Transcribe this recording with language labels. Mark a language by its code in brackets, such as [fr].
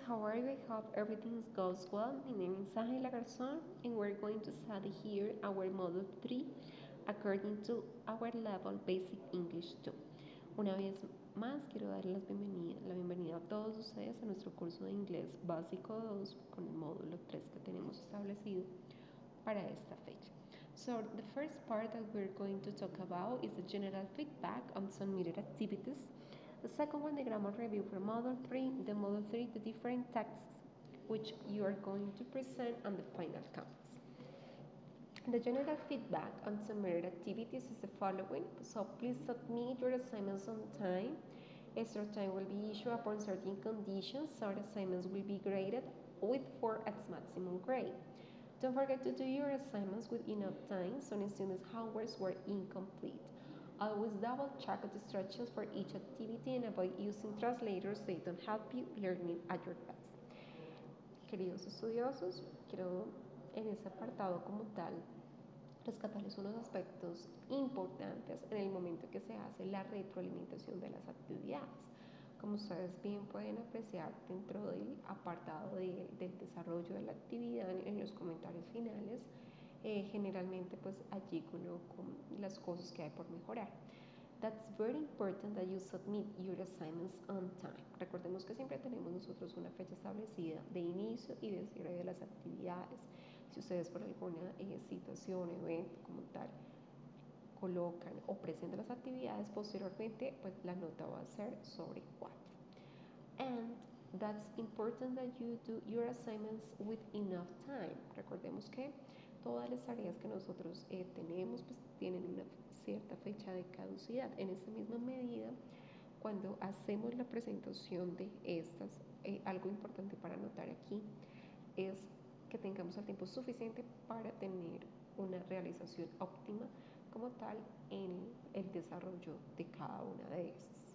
[en] How are you? I hope everything goes well. My name is Garzón, and we're going to study here our Module 3 according to our level Basic English 2. [es] Una vez más, quiero dar la bienvenida a todos ustedes a nuestro curso de inglés básico 2 con el módulo 3 que tenemos establecido para esta fecha. [en] So, the first part that we're going to talk about is the general feedback on submitted activities. The second one, the grammar review for Module 3. The Module 3, the different texts which you are going to present, and the final comments. The general feedback on submitted activities is the following. So please submit your assignments on time. Extra time will be issued upon certain conditions. So the assignments will be graded with 4 as maximum grade. Don't forget to do your assignments with enough time. Some students' homeworks were incomplete. Always double check the instructions for each activity and avoid using translators. They don't help you learning at your best. [es] Queridos estudiosos, quiero en este apartado como tal rescatarles unos aspectos importantes en el momento que se hace la retroalimentación de las actividades. Como ustedes bien pueden apreciar dentro del apartado del desarrollo de la actividad en los comentarios finales, generalmente pues allí coloco las cosas que hay por mejorar. [en] That's very important that you submit your assignments on time. [es] Recordemos que siempre tenemos nosotros una fecha establecida de inicio y de cierre de las actividades. Si ustedes por alguna situación, evento como tal, colocan o presentan las actividades, posteriormente pues la nota va a ser sobre 4. [en] And that's important that you do your assignments with enough time. [es] Recordemos que todas las tareas que nosotros tenemos pues tienen una cierta fecha de caducidad. En esta misma medida, cuando hacemos la presentación de estas, algo importante para anotar aquí es que tengamos el tiempo suficiente para tener una realización óptima como tal en el desarrollo de cada una de estas.